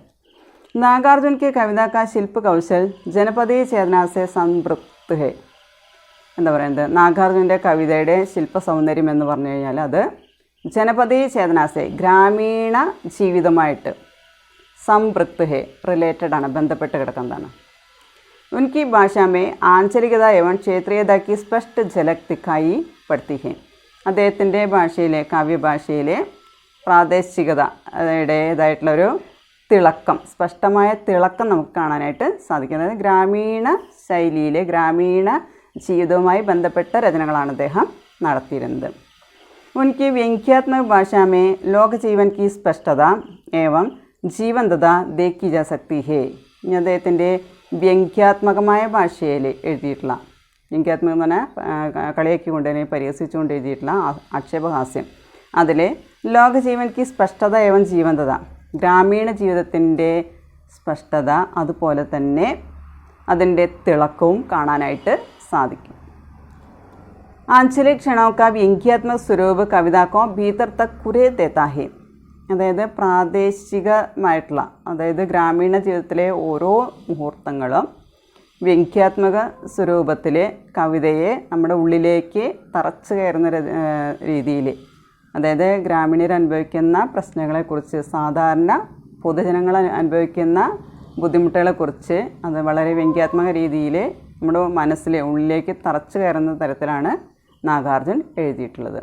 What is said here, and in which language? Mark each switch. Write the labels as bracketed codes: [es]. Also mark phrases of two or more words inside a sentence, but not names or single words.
[hi] नागार्जुन के कविता का शिल्प कौशल जनपदीय चेतना से संतृप्त है, [ml] എന്താ പറയുന്നത്, നാഗാർജുൻ്റെ കവിതയുടെ ശില്പ സൗന്ദര്യം എന്ന് പറഞ്ഞു കഴിഞ്ഞാൽ അത് [hi] जनपदीय चेतना से, [ml] ഗ്രാമീണ ജീവിതമായിട്ട്, [hi] संतृप्त है, [ml] റിലേറ്റഡ് ആണ്, ബന്ധപ്പെട്ട് കിടക്കുന്നതാണ്. [hi] उनकी भाषा में आंचलिकता एवं क्षेत्रीयता की स्पष्ट झलक दिखाई पड़ती है. [ml] അദ്ദേഹത്തിൻ്റെ ഭാഷയിലെ കാവ്യഭാഷയിലെ പ്രാദേശികതയുടേതായിട്ടുള്ളൊരു തിളക്കം, സ്പഷ്ടമായ തിളക്കം നമുക്ക് കാണാനായിട്ട് സാധിക്കും. അതായത് ഗ്രാമീണ ശൈലിയിലെ ഗ്രാമീണ ജീവിതവുമായി ബന്ധപ്പെട്ട രചനകളാണ് അദ്ദേഹം നടത്തിയിരുന്നത്. [hi] उनकी व्यंग्यात्मक भाषा में लोक जीवन की स्पष्टता एवं जीवंतता देखी जा सकती है. [ml] ഇനി അദ്ദേഹത്തിൻ്റെ വ്യംഗ്യാത്മകമായ ഭാഷയിൽ എഴുതിയിട്ടുള്ള, വ്യംഗ്യാത്മകം എന്ന് പറഞ്ഞാൽ കളിയാക്കിക്കൊണ്ട് തന്നെ പരിഹസിച്ചുകൊണ്ട് എഴുതിയിട്ടുള്ള ആക്ഷേപഹാസ്യം, അതിൽ [hi] लोकजीवन की स्पष्टता एवं जीवंतता, [ml] ഗ്രാമീണ ജീവിതത്തിൻ്റെ സ്പഷ്ടത അതുപോലെ തന്നെ അതിൻ്റെ തിളക്കവും കാണാനായിട്ട് സാധിക്കും. [hi] आंचलिक क्षणों का व्यंग्यात्मक स्वरूप कविता को भीतर तक कुरे देता है. [ml] അതായത് പ്രാദേശികമായിട്ടുള്ള, അതായത് ഗ്രാമീണ ജീവിതത്തിലെ ഓരോ മുഹൂർത്തങ്ങളും വ്യംഗ്യാത്മക സ്വരൂപത്തിൽ കവിതയെ നമ്മുടെ ഉള്ളിലേക്ക് തറച്ചു കയറുന്ന രീതിയിൽ, അതായത് ഗ്രാമീണർ അനുഭവിക്കുന്ന പ്രശ്നങ്ങളെക്കുറിച്ച്, സാധാരണ പൊതുജനങ്ങൾ അനുഭവിക്കുന്ന ബുദ്ധിമുട്ടുകളെക്കുറിച്ച് അത് വളരെ വ്യംഗ്യാത്മക രീതിയിൽ നമ്മുടെ മനസ്സിലെ ഉള്ളിലേക്ക് തറച്ചു കയറുന്ന തരത്തിലാണ് നാഗാർജുൻ എഴുതിയിട്ടുള്ളത്.